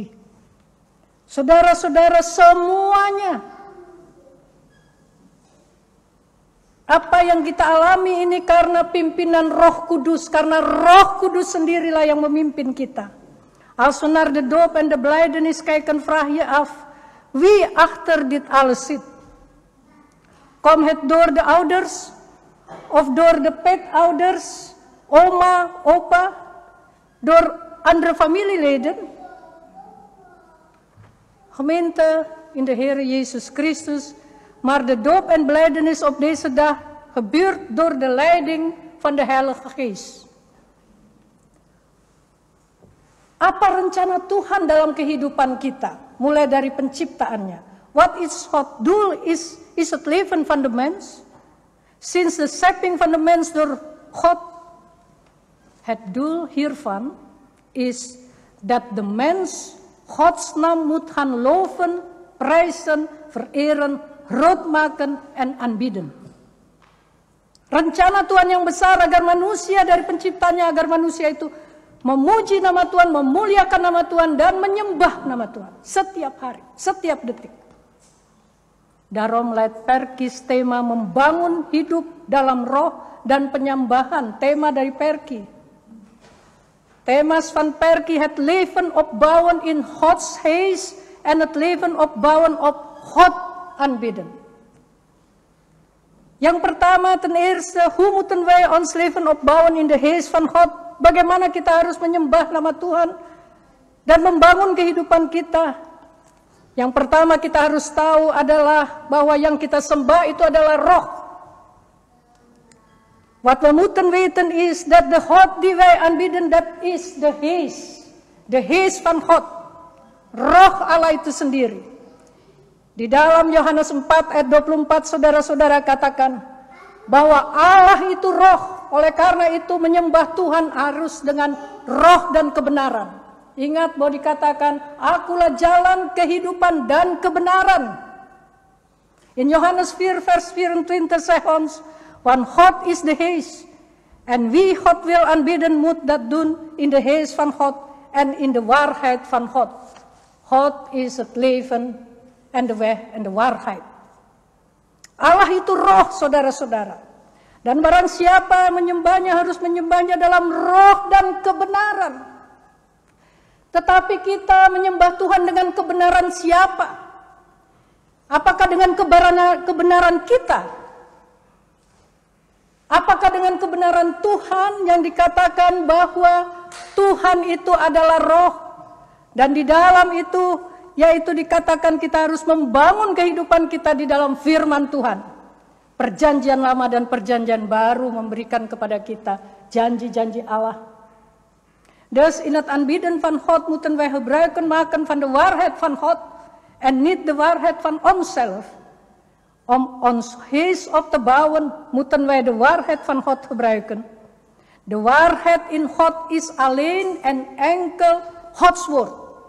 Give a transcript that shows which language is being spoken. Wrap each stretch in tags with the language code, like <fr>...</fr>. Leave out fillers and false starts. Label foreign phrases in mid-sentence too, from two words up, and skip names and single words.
<id>Saudara-saudara semuanya, apa yang kita alami ini karena pimpinan Roh Kudus, karena Roh Kudus sendirilah yang memimpin kita.</id> <nl>Als we naar de doop en de belijdenis kijken, vraag je af, wie achter dit alles zit? Komt het door de ouders of door de petouders, oma, opa, door andere familieleden? Gemeente in de Heer Jezus Christus, maar de doop en belijdenis op deze dag gebeurt door de leiding van de Heilige Geest.</nl> <id>Apa rencana Tuhan dalam kehidupan kita, mulai dari penciptaannya?</id> <nl>What is God doel is het leven van de mens? Sinds de schepping van de mens door God. Het doel hiervan is dat de mens Gods naam moet gaan loven, prijzen, vereren, groot maken en aanbieden.</nl> <id>Rencana Tuhan yang besar agar manusia dari penciptanya, agar manusia itu memuji nama Tuhan, memuliakan nama Tuhan, dan menyembah nama Tuhan setiap hari, setiap detik.</id> <nl>Daarom leidt</nl> <id>Perkis tema membangun hidup dalam roh dan penyembahan, tema dari Perki.</id> <nl>Thema's van Perki, het leven opbouwen in Gods geest en het leven opbouwen op God aanbidden.</nl> <id>Yang pertama,</id> <nl>ten eerste, hoe moeten wij ons leven opbouwen in de geest van God?</nl> <id>Bagaimana kita harus menyembah nama Tuhan dan membangun kehidupan kita? Yang pertama kita harus tahu adalah bahwa yang kita sembah itu adalah roh.</id> <nl>Wat we moeten weten is dat de God die wij aanbidden, dat is de geest. De geest van God.</nl> <id>Roh Allah itu sendiri. Di dalam Yohanes 4 ayat 24 saudara-saudara katakan bahwa Allah itu roh. Oleh karena itu menyembah Tuhan harus dengan roh dan kebenaran. Ingat bahwa dikatakan, akulah jalan, kehidupan, dan kebenaran.</id> <nl>In Johannes 4 vers 24 zegt ons, want God is de geest. En wie God wil aanbidden moet dat doen in de geest van God en in de waarheid van God. God is het leven en de weg en de waarheid.</nl> <id>Allah itu roh, saudara-saudara. Dan barang siapa menyembahnya harus menyembahnya dalam roh dan kebenaran. Tetapi kita menyembah Tuhan dengan kebenaran siapa? Apakah dengan kebenaran kita? Apakah dengan kebenaran Tuhan yang dikatakan bahwa Tuhan itu adalah roh? Dan di dalam itu, yaitu dikatakan kita harus membangun kehidupan kita di dalam firman Tuhan. Perjanjian lama dan perjanjian baru memberikan kepada kita janji-janji Allah.</id> <nl>Dus in het aanbidden van God moeten wij gebruik maken van de waarheid van God en niet de waarheid van onszelf. Om ons geest op te bouwen moeten wij de waarheid van God gebruiken. De waarheid in God is alleen en enkel Gods woord.</nl>